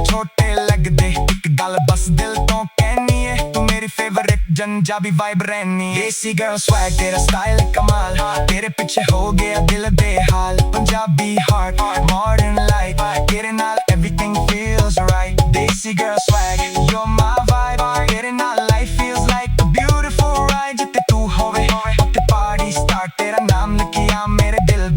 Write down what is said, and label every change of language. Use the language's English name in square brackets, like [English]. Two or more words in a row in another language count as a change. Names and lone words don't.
[Punjabi] ਛੋਟੇ ਲੱਗਦੇ ਇੱਕ ਗੱਲ ਬਸ ਦਿਲ ਤੋਂ ਕਹਿਣੀ ਏ ਤੂੰ ਮੇਰੀ favorite ਪੰਜਾਬੀ vibe ਰਹਿਣੀ ਦੇਸੀ [English] girl swag [Punjabi] ਤੇਰਾ style ਕਮਾਲ ਤੇਰੇ ਪਿੱਛੇ ਹੋ ਗਿਆ ਦਿਲ ਬੇਹਾਲ ਪੰਜਾਬੀ [English] heart modern life [Punjabi] ਤੇਰੇ ਨਾਲ [English] everything feels right [Punjabi] ਦੇਸੀ [English] girl swag you're my vibe [Punjabi] ਤੇਰੇ ਨਾਲ [English] life feels like a beautiful ride [Punjabi] ਜਿੱਥੇ ਤੂੰ ਹੋਵੇ ਉੱਥੇ [English] party start [Punjabi] ਤੇਰਾ ਨਾਮ ਲਿਖਿਆ ਮੇਰੇ